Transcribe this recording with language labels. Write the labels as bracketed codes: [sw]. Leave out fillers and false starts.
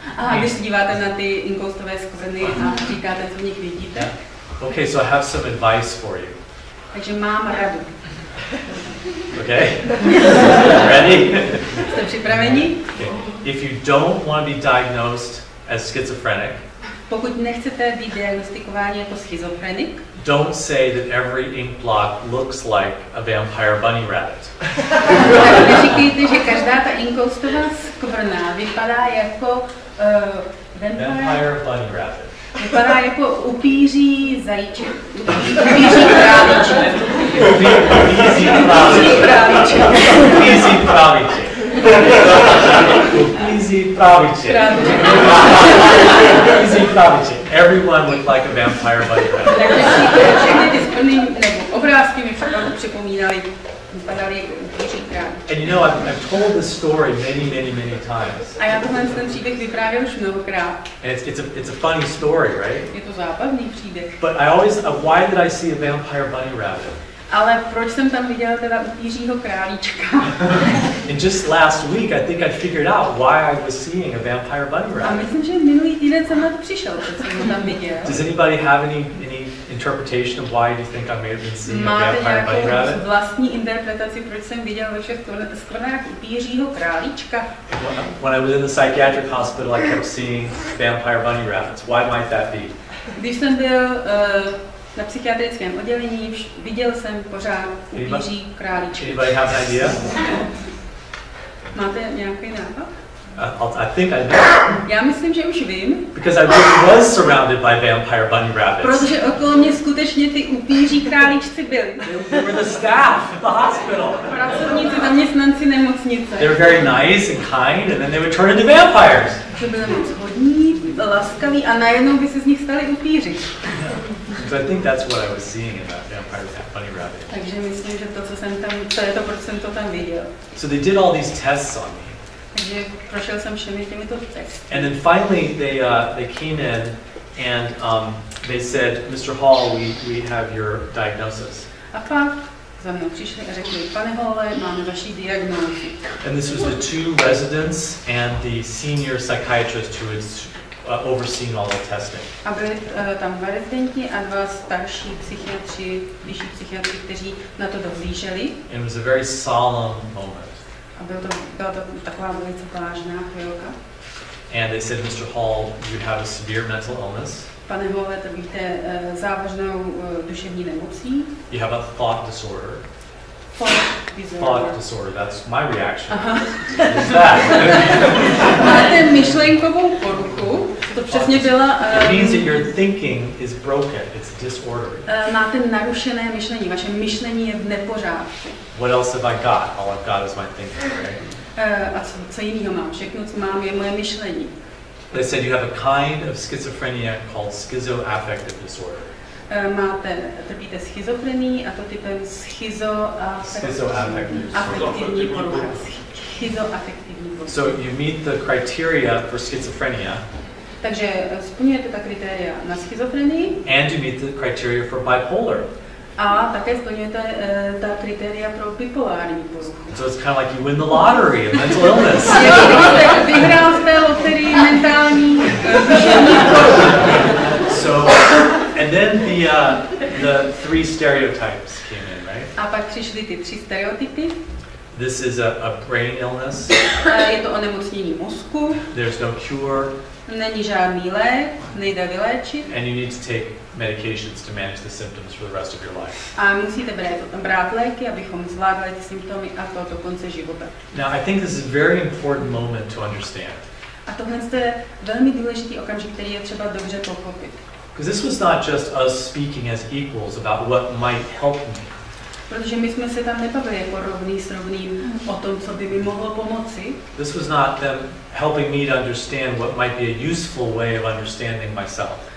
[cs] A když se díváte na ty inkoustové skvrny a říkáte, co v nich vidíte. [en] Yeah. Okay, so I have some advice for you. [cs] Takže mám radu. [en] Okay? Ready? [cs] Jste připraveni? [en] Okay. If you don't want to be diagnosed as schizophrenic, [cs] pokud nechcete být diagnostikováni jako schizofrenik, [en] don't say that every ink blot looks like a vampire bunny rabbit. [cs] Neříkejte, že každá ta inkoustová skvrna vypadá jako [en] vampire bunny rabbit. [cs] Vypadá jako upíří zajíček. Upíří králíček. Upíří králíček. Upíří králíček. Upíří králíček. Upíří králíček. [en] Everyone looked like a vampire bunny rabbit. [cs] Takže všechny ty skvrny nebo obrázky mi připomínaly, vypadaly jako upíří králíček. [en] And you know, I've told this story many times. [cs] A já ten příběh vyprávěl už mnohokrát. [en] And it's a funny story, right? [cs] Je to zábavný příběh. [en] But I always, why did I see a vampire bunny rabbit? [cs] Ale proč jsem tam viděla teda upířího králíčka? [en] And just last week, I think I figured out why I was seeing a vampire bunny rabbit. [cs] A myslím, že minulý týden jsem na to přišel, protože jsem ho tam viděl. [en] Does anybody have any interpretation of why do you think I may have been seeing a vampire bunny rabbit? [cs] Máte vlastní interpretaci, proč jsem viděl ve všech skvrnách upířího králíčka? [en] When I was in the psychiatric hospital, I kept seeing vampire bunny rabbits. Why might that be? [cs] Když jsem byl na psychiatrickém oddělení, viděl jsem pořád upíří králíčky. [en] Anybody have an idea? [cs] Máte nějaký nápad? [en] I think I know. [cs] Já myslím, že už vím. [en] Because I really was surrounded by vampire bunny rabbits. [cs] Protože okolo mě skutečně ty upíří králíčci byli. [en] They were the staff of the hospital. [cs] Pracovníci, zaměstnanci nemocnice. [en] They were very nice and kind, and then they would turn into vampires. [cs] Že byli moc hodní, laskaví a najednou by se z nich stali upíři. [en] So I think that's what I was seeing in that vampire bunny rabbit. [cs] Takže myslím, že to, co jsem tam, to je to, proč jsem to tam viděl. [en] So they did all these tests on me. [cs] Takže prošel jsem všemi těmito testy. [en] And then finally they came in and they said, Mr. Hall, we have your diagnosis. [cs] A pak za mnou přišli a řekli, pane Halle, máme vaši diagnózu. [en] And this was the two residents and the senior psychiatrist who had overseen all the testing. [cs] A byli tam dva rezidenti a dva starší psychiatři, vyšší psychiatři, kteří na to dohlíželi. [en] And it was a very solemn moment. [cs] A byla to taková velice vážná chvilka. [en] And they said, Mr. Hall, you have a severe mental illness. [cs] Pane Halle, trpíte závažnou duševní nemocí. [en] You have a thought disorder. Thought disorder, that's my reaction. What's that? [cs] Máte myšlenkovou poruchu, to přesně byla... [en] It means that your thinking is broken, it's disordered. [cs] Máte narušené myšlení, vaše myšlení je v nepořádku. [en] What else have I got? All I've got is my thinking, right? [cs] A co jiného mám? Všechno, co mám, je moje myšlení. [en] They said you have a kind of schizophrenia called schizoaffective disorder. [cs] Trpíte schizofrenií a to typem schizoaffektivní porucha. Schizoaffektivní porucha. [en] So you meet the criteria for schizophrenia. [cs] Takže splňujete ta kritéria na schizofrenii. [en] And you meet the criteria for bipolar. [cs] A také splňujete ta kritéria pro bipolární poruchu. [en] So it's kind of like you win the lottery of mental illness. [cs] Kdybyste vyhrál v té loterii mentální duševní poruchu. [en] So, and then the three stereotypes came in, right? [cs] A pak přišly ty tři stereotypy. [en] This is a brain illness. [cs] Je to onemocnění mozku. [en] There's no cure. [cs] Není žádný lék, nejde vyléčit. [en] And you need to take medications to manage the symptoms for the rest of your life. [cs] A musíte brát léky, abychom zvládali ty symptomy a to do konce života. [en] Now, I think this is a very important moment to understand. [cs] A tohle je velmi důležitý okamžik, který je třeba dobře pochopit. [en] Because this was not just us speaking as equals about what might help me. [cs] Protože my jsme se tam nebavili jako rovný s rovným o tom, co by mi mohlo pomoci. [en] This was not them helping me to understand what might be a useful way of understanding myself.